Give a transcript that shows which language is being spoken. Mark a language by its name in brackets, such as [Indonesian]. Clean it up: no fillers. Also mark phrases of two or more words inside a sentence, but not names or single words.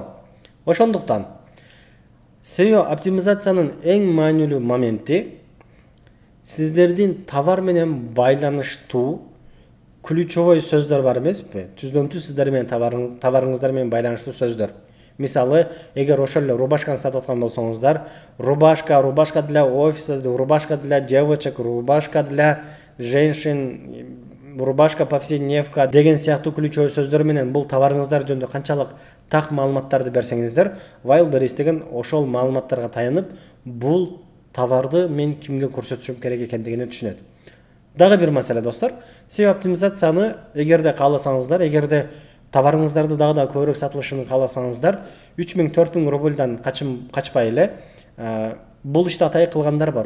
[Kyrgyz] Ошондуктан SEO оптимизациянын эң маанилүү моменти сиздердин товар менен байланыштуу ключевой сөздөр бар эмеспи? Түздөн-түз сиздер менен товарыңыздар менен байланыштуу сөздөр. Мисалы, эгер ошол эле рубашканы сатып аткан болсоңуздар, [Russian] рубашка для офиса, рубашка для девочек, рубашка для женщин, рубашка повседневка [Kyrgyz] деген сыяктуу ключевой сөздөр менен бул товарыңыздар жөнүндө канчалык так маалыматтарды берсеңиздер, Wildberries деген ошол маалыматтарга таянып, бул товарды мен кимге көрсөтүшүм керек экендигин түшүнөт. Дагы бир маселе достор, SEO оптимизацияны эгерде кааласаңыздар, эгерде товарыңыздарды дагы да көбүрөөк сатылышын кааласаңыздар, 3000-4000 рубльдан качпай эле бул ишти атай кылгандар бар.